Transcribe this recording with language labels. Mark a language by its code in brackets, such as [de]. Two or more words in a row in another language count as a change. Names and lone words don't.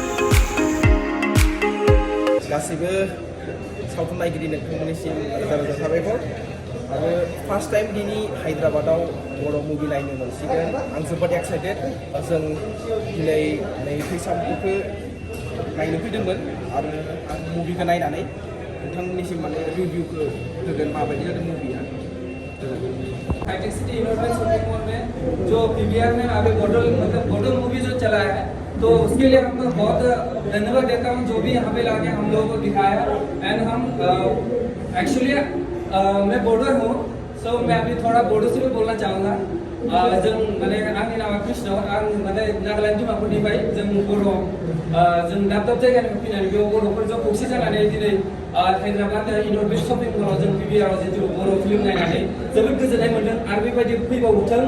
[brx] गासिबो सावथुन नायगिरि नोंथांमोननिसिम रोजा रोजा साबायखर आरो [en] first time [brx] दिनै हायद्राबादाव बर' मुभि नायनो मोनसिगोन। आं जोबोद एक्साइटेड। जों दिनै नै थैसाम 2खौ नायनो फैदोंमोन आरो आं मुभिखौ नायनानै नोंथांमोननिसिम माने रिभिउखौ होगोन माबायदि जादों मुभिया। [hi] हाईटेक सिटी इनोवेशन शॉपिंग मॉल में जो पीवीआर में अभी बॉर्डर मूवी जो चला है तो उसके लिए हमको बहुत धन्यवाद देता हूँ जो भी यहाँ पे लाके हम लोगों को दिखाया। एंड हम एक्चुअली मैं बॉर्डर हूँ सो मैं अभी थोड़ा बॉर्डर से भी बोलना चाहूँगा। [brx] जों माने आंनि नामा कृष्ण आं माने नागालेण्ड डिमापुरनिफ्राय जों बर' जों दाब दाब जायगानिफ्राय फैनानै बेयाव बर'फोरजों खौसे जानानै दिनै हायद्राबाद इनोवेशन शॉपिं मॉलाव जों पीवीआरआव जितु बर' फिल्म नायनानै जोबोद गोजोननाय मोन्दों आरो बेबायदि फैबावथों।